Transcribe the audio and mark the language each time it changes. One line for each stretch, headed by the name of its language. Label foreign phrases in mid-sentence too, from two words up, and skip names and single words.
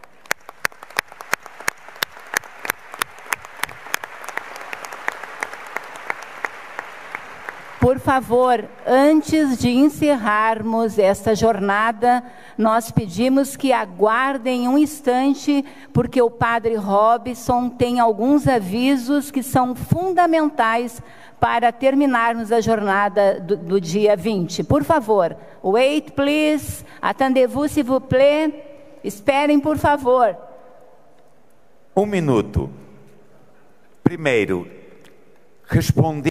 Portuguese: Por favor, antes de encerrarmos esta jornada, nós pedimos que aguardem um instante, porque o Padre Robson tem alguns avisos que são fundamentais para terminarmos a jornada do dia 20. Por favor,
English: wait please,
French: attendez-vous s'il vous plaît,
Portuguese: esperem por favor. Um minuto. Primeiro, responder